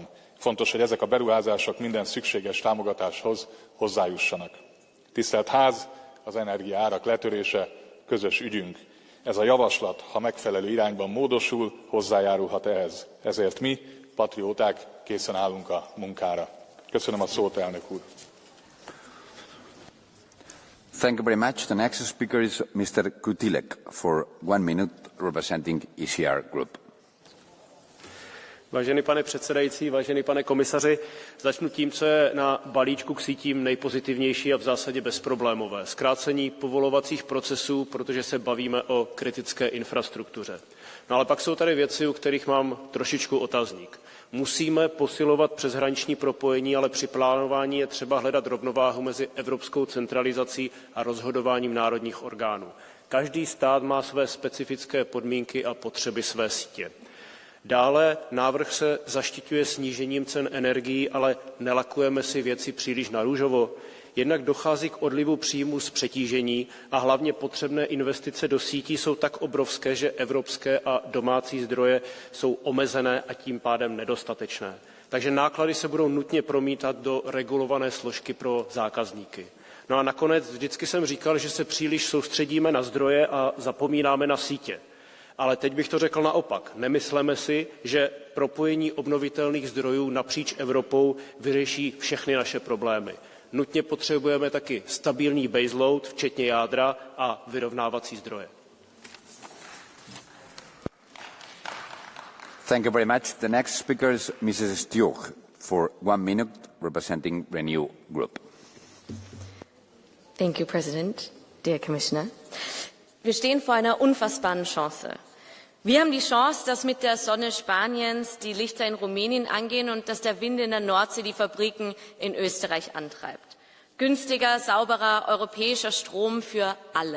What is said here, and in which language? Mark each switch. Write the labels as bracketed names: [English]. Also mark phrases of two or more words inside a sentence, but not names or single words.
[Hungarian] Fontos, hogy ezek a beruházások minden szükséges támogatáshoz hozzájussanak. Tisztelt Ház, az energiaárak letörése közös ügyünk. Ez a javaslat, ha megfelelő irányban módosul, hozzájárulhat ehhez. Ezért mi, patrióták, készen állunk a munkára. Köszönöm a szót, elnök úr. [English] Thank you very much. The next speaker is Mr. Kutilek for 1 minute, representing ECR Group. [Czech] Vážený pane předsedající, vážený pane komisaři, začnu tím, co je na balíčku k sítím nejpozitivnější a v zásadě bezproblémové. Zkrácení povolovacích procesů, protože se bavíme o kritické infrastruktuře. No ale pak jsou tady věci, u kterých mám trošičku otazník. Musíme posilovat přeshraniční propojení, ale při plánování je třeba hledat rovnováhu mezi evropskou centralizací a rozhodováním národních orgánů. Každý stát má své specifické podmínky a potřeby své sítě. Dále návrh se zaštiťuje snížením cen energií, ale nelakujeme si věci příliš narůžovo. Jednak dochází k odlivu příjmů z přetížení a hlavně potřebné investice do sítí jsou tak obrovské, že evropské a domácí zdroje jsou omezené a tím pádem nedostatečné. Takže náklady se budou nutně promítat do regulované složky pro zákazníky. No a nakonec vždycky jsem říkal, že se příliš soustředíme na zdroje a zapomínáme na sítě. Ale teď bych to řekl naopak. Nemysleme si, že propojení obnovitelných zdrojů napříč Evropou vyřeší všechny naše problémy. Nutně potřebujeme taky stabilní baseload, včetně jádra a vyrovnávací zdroje. [English] Thank you very much. The next speaker is Mrs. Stioch for 1 minute, representing Renew Group. Thank you, President, dear Commissioner. [German] Wir stehen vor einer unfassbaren Chance. Wir haben die Chance, dass mit der Sonne Spaniens die Lichter in Rumänien angehen und dass der Wind in der Nordsee die Fabriken in Österreich antreibt. Günstiger, sauberer, europäischer Strom für alle.